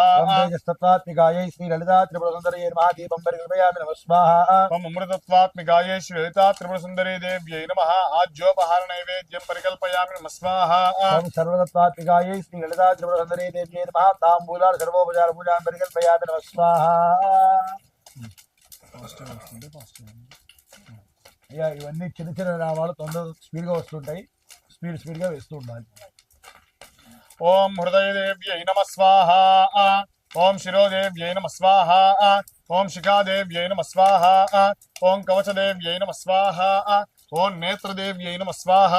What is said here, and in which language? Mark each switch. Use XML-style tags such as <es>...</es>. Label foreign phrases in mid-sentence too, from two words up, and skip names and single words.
<sa>तेजस्तत्वात्मिकायै श्रीललिता त्रिपुरसुन्दर्यै नमः दीपं परिकल्पयामि नमः स्वाहा त्वम् अमृतत्वात्मिकायै श्वेता त्रिपुरसुन्दरी देव्यै नमः आज्योपहारनैवेद्यं परिकल्पयामि नमः स्वाहा सर्वतत्वात्मिकायै श्रीललिता त्रिपुरसुन्दर्यै देव्यै नमः ताम्बूलार् सर्वोपचार पूजां परिकल्पयामि नमः स्वाहा</sa> <te>అయ్యా ఇవన్నీ చిన్న చిన్న నామాలు తొందర స్పీడ్గా వస్తుంటాయి స్పీడ్గా వేస్తూ ఉండాలి</te> <sa>ఓం హృదయదేవ్యై నమః స్వాహా ఓం శిరోదేవ్యై నమః స్వాహా ఓం శిఖాదేవ్యై నమః స్వాహా ఓం కవచదేవ్యై నమః స్వాహా ఓం నేత్రదేవ్యై నమః స్వాహా</sa>